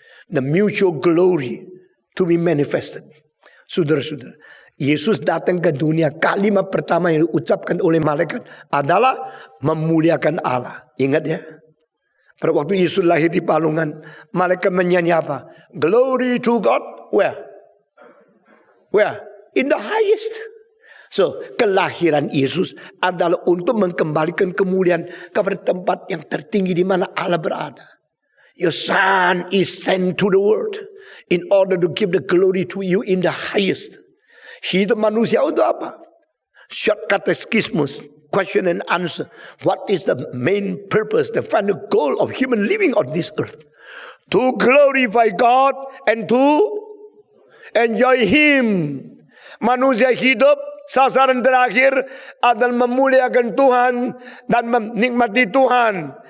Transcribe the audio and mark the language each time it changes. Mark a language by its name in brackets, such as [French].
[English] The mutual glory to be manifested. [Indonesian] Saudara-saudara, Yesus datang ke dunia, kalimat pertama yang diucapkan oleh malaikat adalah memuliakan Allah. Ingat ya, pada waktu Yesus lahir di palungan, malaikat menyanyi apa? [English] Glory to God. Where? In the highest. [Indonesian] So, kelahiran Yesus adalah untuk mengembalikan kemuliaan kepada tempat yang tertinggi di mana Allah berada. [English] Your Son is sent to the world in order to give the glory to you in the highest. [Indonesian] Hidup manusia untuk apa? [English] Short katekismus, question and answer. What is the main purpose, the final goal of human living on this earth? To glorify God and to enjoy Him. [Indonesian] Manusia hidup, sasaran terakhir adalah memuliakan Tuhan dan menikmati Tuhan.